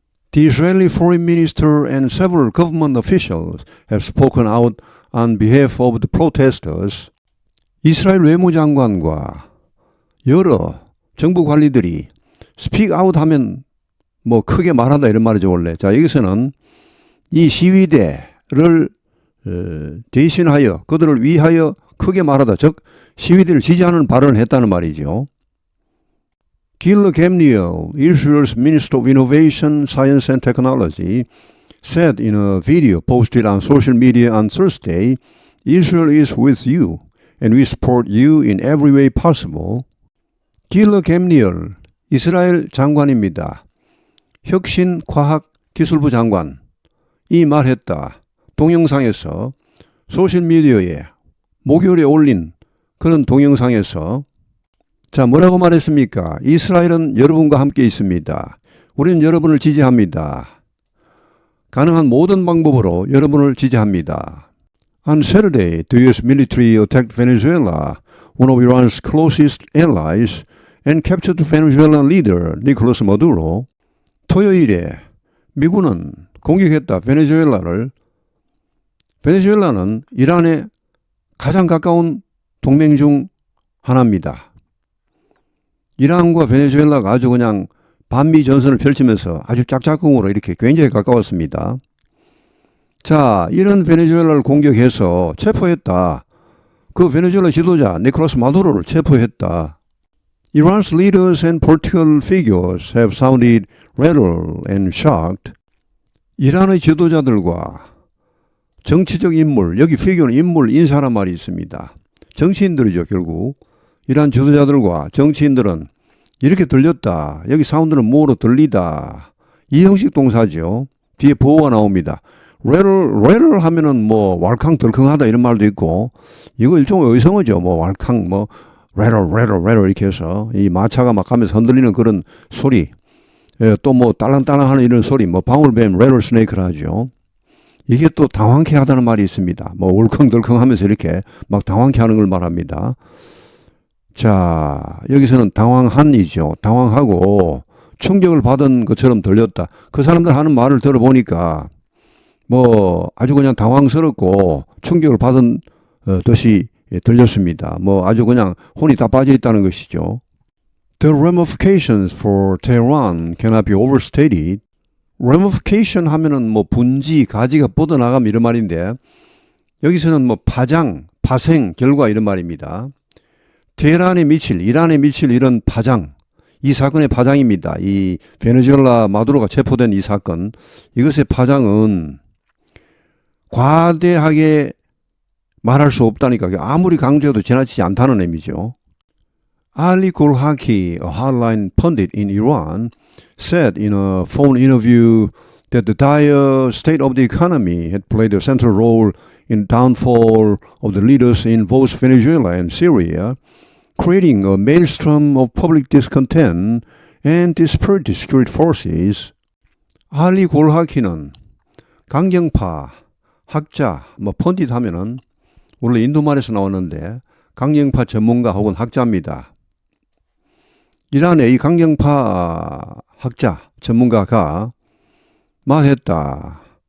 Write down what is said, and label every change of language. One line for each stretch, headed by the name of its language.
English: The Israeli foreign minister and several government officials have spoken out on behalf of the protesters.
Korean: 이스라엘 외무장관과 여러 정부 관리들이 speak out 하면 크게 말하다 이런 말이죠, 원래. 자, 여기서는 이 시위대를 대신하여, 그들을 위하여 크게 말하다, 즉 시위대를 지지하는 발언을 했다는 말이죠.
English: Gil Gamliel, Israel's Minister of Innovation, Science and Technology, said in a video posted on social media on Thursday, "Israel is with you, and we support you in every way possible."
Korean: Gil Gamliel, 이스라엘 장관입니다. 혁신과학기술부 장관, 이 말했다. 동영상에서 소셜미디어에 목요일에 올린 그런 동영상에서 자, 뭐라고 말했습니까? 이스라엘은 여러분과 함께 있습니다. 우리는 여러분을 지지합니다. 가능한 모든 방법으로 여러분을 지지합니다.
English: On Saturday, the U.S. military attacked Venezuela, one of Iran's closest allies, and captured Venezuelan leader Nicolas Maduro.
Korean: 토요일에 미군은 공격했다. 베네수엘라를. 베네수엘라는 이란의 가장 가까운 동맹 중 하나입니다. 이란과 베네수엘라가 아주 그냥 반미 전선을 펼치면서 아주 짝짝꿍으로 이렇게 굉장히 가까웠습니다. 자, 이런 베네수엘라를 공격해서 체포했다. 그 베네수엘라 지도자 니콜라스 마두로를 체포했다.
English: Iran's leaders and political figures have sounded rattled and shocked.
Korean: 이란의 지도자들과 정치적 인물, 여기 figure는 인물, 인사란 말이 있습니다. 정치인들이죠, 결국. 이란 지도자들과 정치인들은 이렇게 들렸다. 여기 사운드는 뭐로 들리다. 이 형식 동사죠. 뒤에 보호가 나옵니다. rattle 하면은 뭐 왈캉덜컹하다 이런 말도 있고, 이거 일종의 의성어죠. 뭐 왈캉, 뭐 rattle 이렇게 해서 이 마차가 막 가면서 흔들리는 그런 소리, 또 뭐 딸랑딸랑 하는 이런 소리, 뭐 방울뱀, rattlesnake를 하죠. 이게 또 당황케 하다는 말이 있습니다. 뭐 울컹덜컹 하면서 이렇게 막 당황케 하는 걸 말합니다. 자, 여기서는 당황한이죠. 당황하고 충격을 받은 것처럼 들렸다. 그 사람들 하는 말을 들어보니까 뭐 아주 그냥 당황스럽고 충격을 받은 듯이 들렸습니다. 뭐 아주 그냥 혼이 다 빠져 있다는 것이죠.
English: The ramifications for Tehran cannot be overstated.
Korean: ramification 하면은 뭐 분지, 가지가 뻗어나감 이런 말인데, 여기서는 뭐 파장, 파생, 결과 이런 말입니다. 테헤란에 미칠, 이란에 미칠 이런 파장, 이 사건의 파장입니다. 이 베네수엘라 마두로가 체포된 이 사건, 이것의 파장은 과대하게 말할 수 없다니까, 아무리 강조해도 지나치지 않다는 의미죠.
English: Ali Golhaki, a hardline pundit in Iran, said in a phone interview that the dire state of the economy had played a central role in the downfall of the leaders in both Venezuela and Syria, creating a maelstrom of public discontent and disparate security forces.
Korean: 알리 골하키는 강경파, 학자, 뭐 펀딧 하면은 원래 인도말에서 나왔는데 강경파 전문가 혹은 학자입니다. 이란의 이 강경파 학자, 전문가가 말했다.